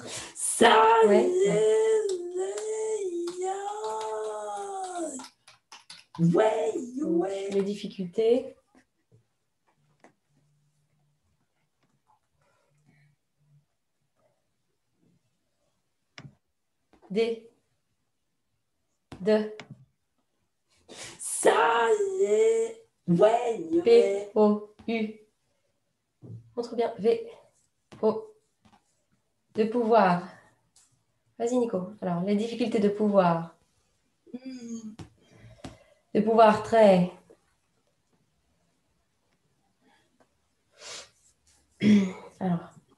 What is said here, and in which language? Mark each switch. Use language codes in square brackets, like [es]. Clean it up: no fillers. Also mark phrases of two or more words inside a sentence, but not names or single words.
[fr] Ouais. Les difficultés. D. De. P. O. U. Montre bien. V. O. De pouvoir. Vas-y, Nico. Alors, les difficultés de pouvoir. De pouvoir très. Alors.